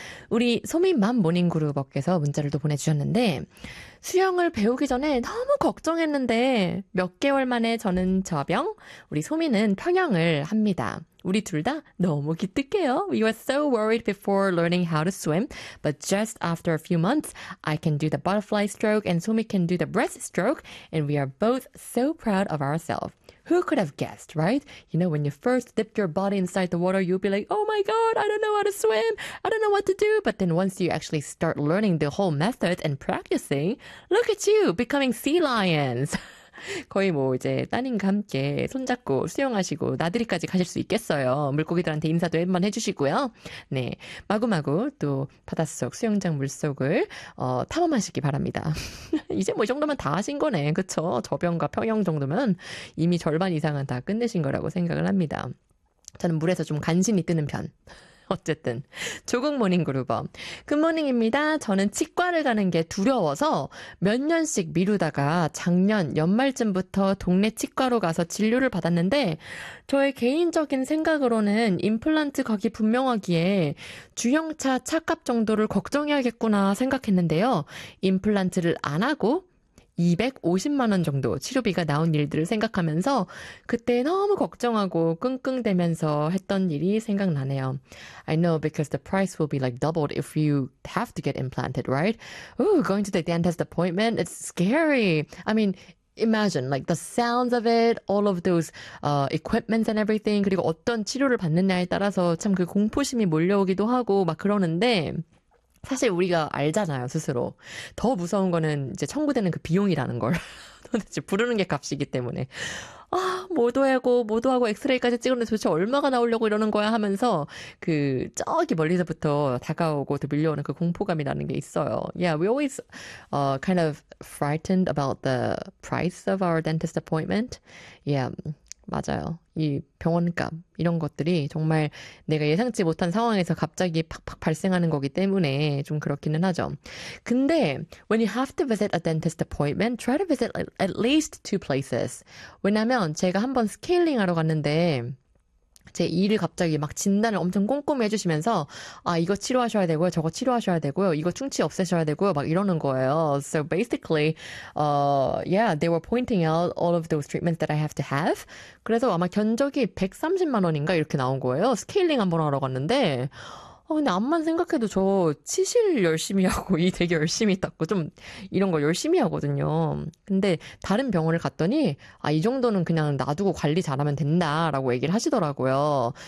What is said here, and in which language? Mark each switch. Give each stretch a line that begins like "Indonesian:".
Korean: 우리 소민맘 모닝그룹업께서 문자를 또 보내주셨는데 수영을 배우기 전에 너무 걱정했는데 몇 개월 만에 저는 접영, 우리 소민은 평영을 합니다. 우리 둘 다 너무 기특해요.
English: We were so worried before learning how to swim, but just after a few months, I can do the butterfly stroke and Somi can do the breaststroke, and we are both so proud of ourselves. Who could have guessed, right? You know, when you first dip your body inside the water, you'll be like, oh my god, I don't know how to swim. I don't know what to do. But then once you actually start learning the whole method and practicing, look at you becoming sea lions.
Korean: 거의 뭐 이제 따님과 함께 손잡고 수영하시고 나들이까지 가실 수 있겠어요. 물고기들한테 인사도 한번 해주시고요. 네, 마구마구 또 바닷속 수영장 물속을 탐험하시기 바랍니다. 이제 뭐 이 정도면 다 하신 거네. 그렇죠? 접영과 평영 정도면 이미 절반 이상은 다 끝내신 거라고 생각을 합니다. 저는 물에서 좀 간신히 뜨는 편. 어쨌든 조국 모닝그룹어 굿모닝입니다. 저는 치과를 가는 게 두려워서 몇 년씩 미루다가 작년 연말쯤부터 동네 치과로 가서 진료를 받았는데 저의 개인적인 생각으로는 임플란트 가기 분명하기에 주형차 차값 정도를 걱정해야겠구나 생각했는데요. 임플란트를 안 하고 250만 원 정도 치료비가 나온 일들을 생각하면서 그때 너무 걱정하고 끙끙대면서 했던 일이 생각나네요.
English: I know because the price will be like doubled if you have to get implanted, right? Ooh, going to the dentist appointment, it's scary. I mean, imagine like the sounds of it, all of those equipments and everything.
Korean: 그리고 어떤 치료를 받느냐에 따라서 참 그 공포심이 몰려오기도 하고 막 그러는데 사실 우리가 알잖아요, 스스로. 더 무서운 거는 이제 청구되는 그 비용이라는 걸. 도대체 부르는 게 값이기 때문에. 아, 모두하고 엑스레이까지 찍었는데 도대체 얼마가 나오려고 이러는 거야 하면서 그 저기 멀리서부터 다가오고 또 밀려오는 그 공포감이라는 게 있어요.
English: Yeah, we always kind of frightened about the price of our dentist appointment.
Korean: Yeah. 맞아요. 이 병원값 이런 것들이 정말 내가 예상치 못한 상황에서 갑자기 팍팍 발생하는 거기 때문에 좀 그렇기는 하죠.
English: 근데 when you have to visit a dentist appointment, try to visit at least two places.
Korean: 왜냐면 제가 한번 스케일링 하러 갔는데 제 이를 갑자기 막 진단을 엄청 꼼꼼히 해주시면서 아 이거 치료하셔야 되고요, 저거 치료하셔야 되고요, 이거 충치 없애셔야 되고요, 막 이러는 거예요.
English: So basically, yeah, they were pointing out all of those treatments that I have to have.
Korean: 그래서 아마 견적이 130만 원인가 이렇게 나온 거예요. 스케일링 한번 하러 갔는데 근데 암만 생각해도 저 치실 열심히 하고 이 되게 열심히 닦고 좀 이런 거 열심히 하거든요. 근데 다른 병원을 갔더니 아 이 정도는 그냥 놔두고 관리 잘하면 된다라고 얘기를 하시더라고요.